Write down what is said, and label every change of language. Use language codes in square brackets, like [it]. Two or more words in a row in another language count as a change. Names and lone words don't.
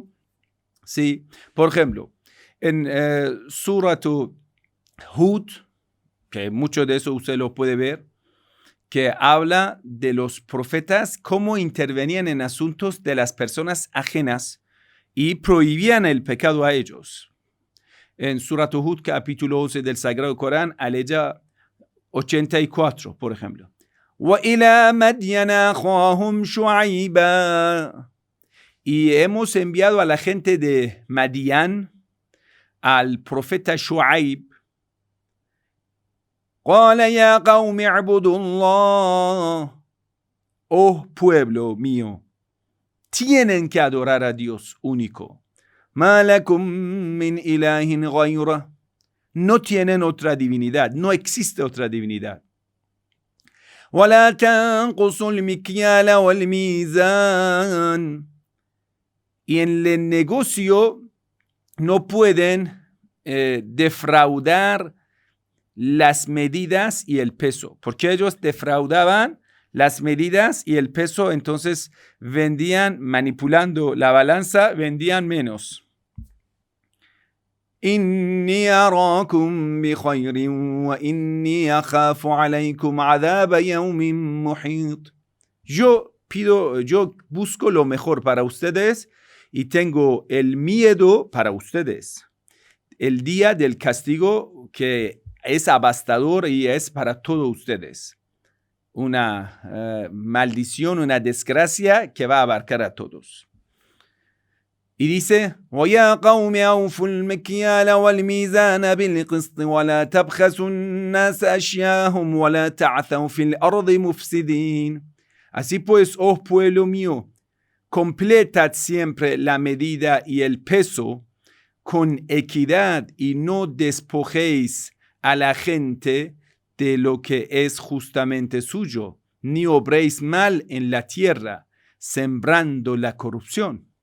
[es] Sí, por ejemplo, en Surat Hud, que mucho de eso usted lo puede ver, que habla de los profetas, cómo intervenían en asuntos de las personas ajenas y prohibían el pecado a ellos. En Surat Hud, capítulo 11 del Sagrado Corán, aleya 84, por ejemplo. [ar] وَإِلَى مَدْيَنَ أَخَاهُمْ شُعَيْبًا. [es] Y hemos enviado a la gente de Madián, al profeta Shu'aib, [ar] قال يا قوم اعبدوا الله. [es] Oh pueblo mío, tienen que adorar a Dios único. [ar] ما لكم من إله غيره. [es] No tienen otra divinidad, no existe otra divinidad. [ar] ولا تنقصوا المكيال والميزان. [es] Y en el negocio no pueden defraudar las medidas y el peso, porque ellos defraudaban las medidas y el peso, entonces vendían, manipulando la balanza, vendían menos. [ar] إني أراكم بخير وإني أخاف عليكم عذاب يوم محيط. [es] Yo busco lo mejor para ustedes y tengo el miedo para ustedes. El día del castigo que es abastador y es para todos ustedes. Una maldición, una desgracia que va a abarcar a todos. Y dice, [ar] وَيَا قَوْمِ أَوْفُوا الْمِكْيَالَ وَالْمِيزَانَ بِالْقِسْطِ وَلَا تَبْخَسُوا النَّاسَ أَشْيَاءَهُمْ وَلَا تَعْثَوْا فِي الْأَرْضِ مُفْسِدِينَ. [es] Así pues, oh pueblo mío, completad siempre la medida y el peso con equidad y no despojéis a la gente de lo que es justamente suyo, ni obréis mal en la tierra, sembrando la corrupción.